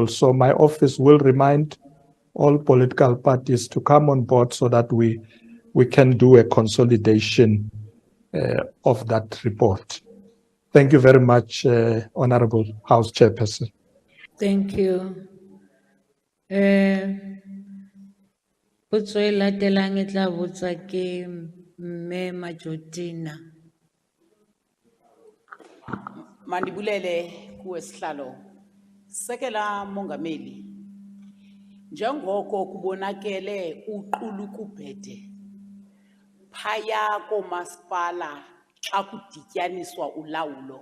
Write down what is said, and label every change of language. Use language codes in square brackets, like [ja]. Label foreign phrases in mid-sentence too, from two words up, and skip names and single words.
[en] So my office will remind all political parties to come on board so that we can do a consolidation of that report. Thank you very much, Honorable House Chairperson. Thank you. [st] Potso e latelang e tla botsa ke Mme Majotina. [xh] Mandibulele kuwe sihlalo. Sekela Mongameli. Njengoko kubonakele uqulu kubhede. Phaya komasipala xa kudityaniswa ulawulo.